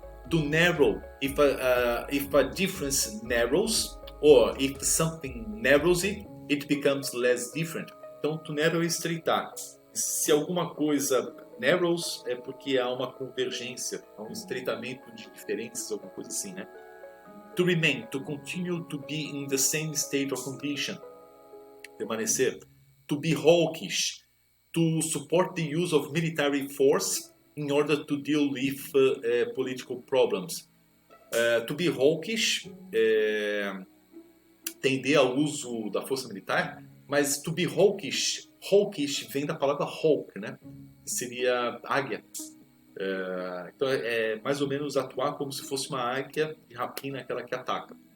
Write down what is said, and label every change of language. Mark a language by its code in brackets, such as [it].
[en] To narrow, if a difference narrows, or if something narrows it, it becomes less different. [pt] Então, to narrow é estreitar. Se alguma coisa narrows, é porque há uma convergência, há um estreitamento de diferenças, alguma coisa assim, né? [en] To remain, to continue to be in the same state or condition. [pt] Permanecer. [en] To be hawkish, to support the use of military force in order to deal with political problems. To be hawkish, [pt] tender ao uso da força militar, mas [en] to be hawkish [pt] vem da palavra hawk, né? Que seria águia. Então é mais ou menos atuar como se fosse uma águia de rapina, aquela que ataca.